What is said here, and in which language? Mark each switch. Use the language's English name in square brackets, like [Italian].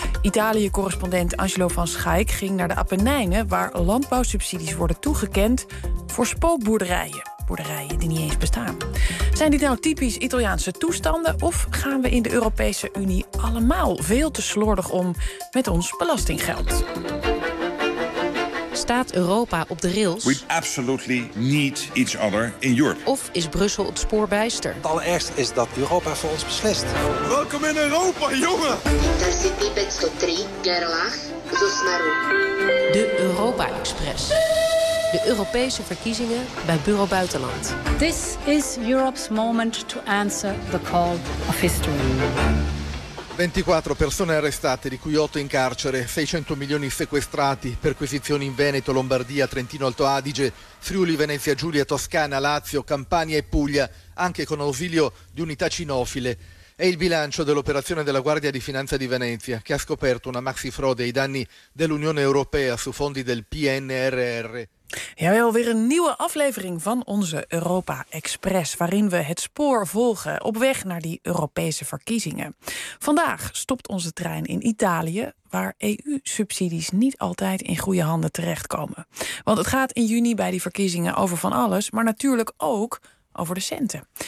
[Dutch] Italië-correspondent Angelo van Schaik ging naar de Appenijnen, waar landbouwsubsidies worden toegekend voor spookboerderijen. Boerderijen die niet eens bestaan. Zijn dit nou typisch Italiaanse toestanden, of gaan we in de Europese Unie allemaal veel te slordig om met ons belastinggeld? Staat Europa op de rails? [English] We absolutely need each other in Europe. [Dutch] Of is Brussel het spoorbijster? Het allerergste is dat Europa voor ons beslist. Welkom in Europa, jongen! De Europa-express. De Europese verkiezingen bij Bureau Buitenland. [English] This is Europe's moment to answer the call of history. [Italian] 24 persone arrestate, di cui 8 in carcere, 600 milioni sequestrati, perquisizioni in Veneto, Lombardia, Trentino Alto Adige, Friuli, Venezia Giulia, Toscana, Lazio, Campania e Puglia, anche con ausilio di unità cinofile. È il bilancio dell'operazione della Guardia di Finanza di Venezia, che ha scoperto una maxi frode ai danni dell'Unione Europea su fondi del PNRR. [Dutch] Jawel, weer een nieuwe aflevering van onze Europa Express, waarin we het spoor volgen op weg naar die Europese verkiezingen. Vandaag stopt onze trein in Italië, waar EU-subsidies niet altijd in goede handen terechtkomen. Want het gaat in juni bij die verkiezingen over van alles, maar natuurlijk ook over de centen.